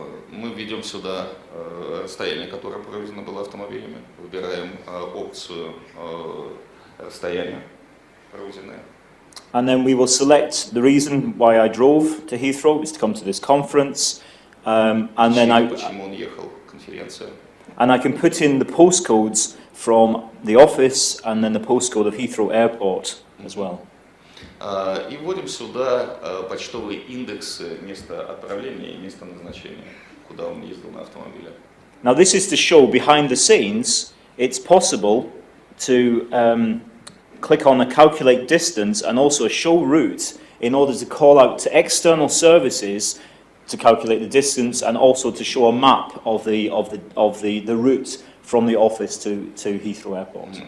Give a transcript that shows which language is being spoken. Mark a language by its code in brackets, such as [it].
[ru] Мы введем сюда расстояние, которое проведено было автомобилями, выбираем опцию расстояния проведенное. [en] And then we will select the reason why I drove to Heathrow is to come to this conference. And then [ru] Почему он ехал, конференция. [en] And I can put in the postcodes from the office and then the postcode of Heathrow Airport as well. [ru] И вводим сюда почтовые индексы места отправления и места назначения, куда он ездил на автомобиле. [en] Now this is to show behind the scenes it's possible to click on a calculate distance and also a show route in order to call out to external services to calculate the distance and also to show a map of the route from the office to Heathrow Airport.